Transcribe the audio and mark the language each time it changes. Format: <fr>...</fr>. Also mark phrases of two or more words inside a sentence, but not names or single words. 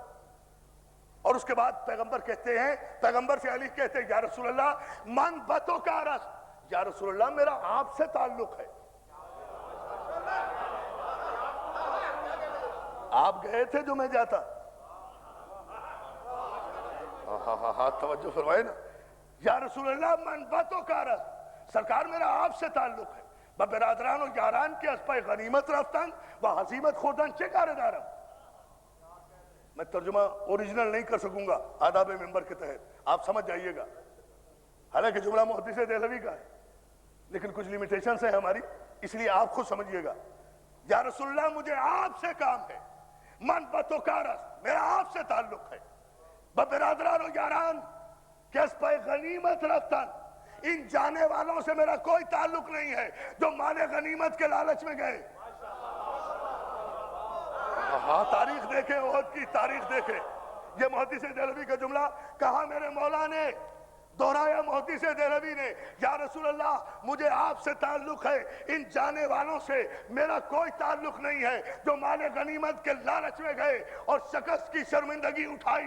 <ur>اور اس کے بعد پیغمبر کہتے ہیں, پیغمبر سے علی کہتے ہیں,</ur> <ar>یا رسول اللہ</ar> <fa>من بتو کارست,</fa> <ar>یا رسول اللہ</ar> <ur>میرا آپ سے تعلق ہے. آپ گئے تھے جو میں جاتا؟ ہاں توجہ فرمائے نا.</ur> <ar>یا رسول اللہ</ar> <fa>من بتو کارست,</fa> <ur>سرکار میرا آپ سے تعلق ہے.</ur> <fa>برادران و یاران کے از پای غنیمت رفتن و ہزیمت خوردن چه کار دارم؟</fa> <ur>میں ترجمہ اوریجنل نہیں کر سکوں گا آداب ممبر کے تحت, آپ سمجھ جائیے گا. حالانکہ جملہ محدث دہلوی کا ہے لیکن کچھ لیمیٹیشنز ہیں ہماری, اس لیے آپ خود سمجھیے گا.</ur> <ar>یا رسول اللہ</ar> <ur>مجھے آپ سے کام ہے,</ur> <fa>من بتو کارست</fa> <ur>میرا آپ سے تعلق ہے.</ur> <fa>برادران و یاران کے از پای غنیمت رفتن,</fa> <ur>ان جانے والوں سے میرا کوئی تعلق نہیں ہے جو مال غنیمت کے لالچ میں گئے. ہاں تاریخ دیکھیں, احد کی تاریخ دیکھیں. یہ محدث دہلوی کا جملہ کہا میرے مولا نے, دہرایا محدث دہلوی نے,</ur> <ar>یا رسول اللہ</ar> <ur>مجھے آپ سے تعلق ہے, ان جانے والوں سے میرا کوئی تعلق نہیں ہے جو مال غنیمت کے لالچ میں گئے اور شکست کی شرمندگی اٹھائی.</ur>